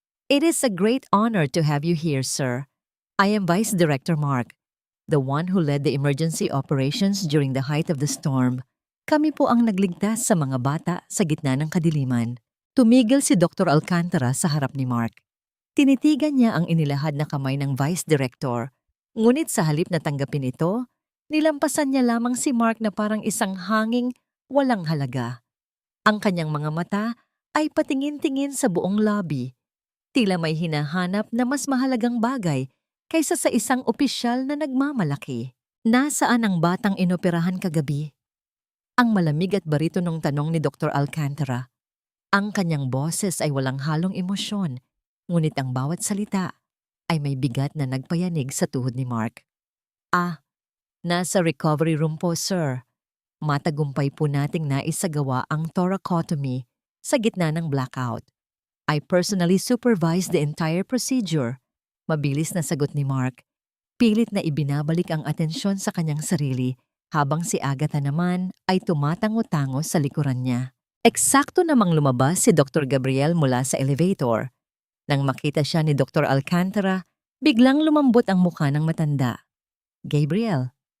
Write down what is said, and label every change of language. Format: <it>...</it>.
<en>It is a great honor to have you here, sir. I am Vice Director Mark, the one who led the emergency operations during the height of the storm.</en> <tl>Kami po ang nagligtas sa mga bata sa gitna ng kadiliman. Tumigil si Dr. Alcantara sa harap ni Mark. Tinitigan niya ang inilahad na kamay ng Vice Director. Ngunit sa halip na tanggapin ito, nilampasan niya lamang si Mark na parang isang hanging walang halaga. Ang kanyang mga mata ay patingin-tingin sa buong lobby. Tila may hinahanap na mas mahalagang bagay kaysa sa isang opisyal na nagmamalaki. Nasaan ang batang inoperahan kagabi? Ang malamig at baritonong tanong ni Dr. Alcantara. Ang kanyang boses ay walang halong emosyon, ngunit ang bawat salita ay may bigat na nagpayanig sa tuhod ni Mark. Nasa recovery room po, sir. Matagumpay po nating naisagawa ang thoracotomy sa gitna ng blackout.</tl> <en>I personally supervised the entire procedure.</en> <tl>Mabilis na sagot ni Mark. Pilit na ibinabalik ang atensyon sa kanyang sarili habang si Agatha naman ay tumatango-tango sa likuran niya. Eksakto namang lumabas si Dr. Gabriel mula sa elevator. Nang makita siya ni Dr. Alcantara, biglang lumambot ang mukha ng matanda. Gabriel.</tl>